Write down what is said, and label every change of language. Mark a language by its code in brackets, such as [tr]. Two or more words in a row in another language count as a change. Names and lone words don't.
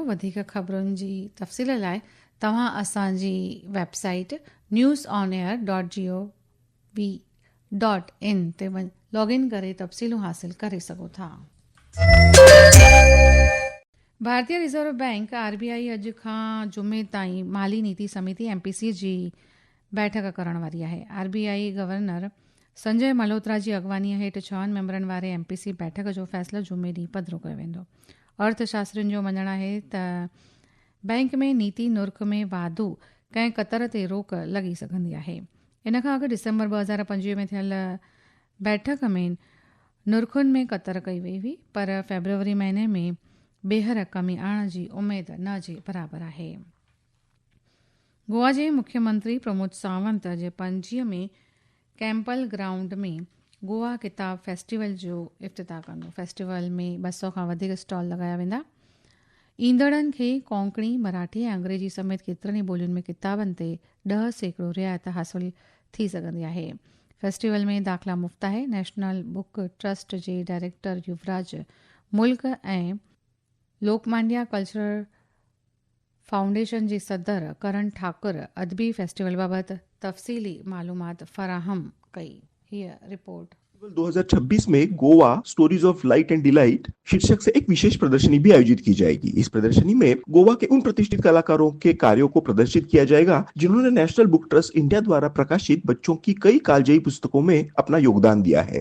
[sd] वधीक ख़बरुनि जी तफ़सील लाइ तव्हां असांजी वेबसाइट newsonair.gov.in ते लॉगिन करे तफ़सीलूं हासिल करे सघो था। भारतीय रिज़र्व बैंक RBI अॼु खां जुमे ताईं माली नीति समिति MPC जी बैठक करण वारी आहे। RBI गवर्नर संजय मल्होत्रा जी अॻवानीअ हेठि 6 मेंबरनि वारे MPC बैठक जो फ़ैसिलो जुमे ॾींहुं पधिरो कयो वेंदो। अर्थशास्त्रियुनि जो मञणु आहे त बैंक में नीति नुर्ख में वाधो कंहिं क़तर ते रोक लॻी सघंदी आहे। इन खां अॻु डिसंबर 2025 में थियल बैठक में नुर्खुनि में क़तर कई वई हुई, पर फेबरवरी महीने में ॿीहर कमी आणण जी उमेद न जे बराबरि आहे। गोवा जे मुख्यमंत्री प्रमोद सावंत जे पणजीअ में कैंपल ग्राउंड में गोवा किताब फेस्टिवल जो इफ़्तिताह कंदो। फेस्टिवल में 200 खां वधीक स्टॉल लॻाया वेंदा। ईंदड़नि खे कोंकणी, मराठी ऐं अंग्रेजी समेत केतिरनि ई ॿोलियुनि में किताबनि ते 10% रियायत हासिल थी सघंदी आहे। फेस्टिवल में दाख़िला मुफ़्त आहे। नेशनल बुक ट्रस्ट जे डायरेक्टर युवराज मुल्क ऐं लोकमान्या कल्चरल फाउंडेशन जी सदर करण ठाकुर अदबी फेस्टिवल बाबति तफ़सीली मालूमात फ़राहम कई। हीअ रिपोर्ट [hi] 2026 में गोवा स्टोरीज ऑफ लाइट एंड डिलाइट शीर्षक से एक विशेष प्रदर्शनी भी आयोजित की जाएगी। इस प्रदर्शनी में गोवा के उन प्रतिष्ठित कलाकारों के कार्यों को प्रदर्शित किया जाएगा जिन्होंने नेशनल बुक ट्रस्ट इंडिया द्वारा प्रकाशित बच्चों की कई कालजयी पुस्तकों में अपना योगदान दिया है।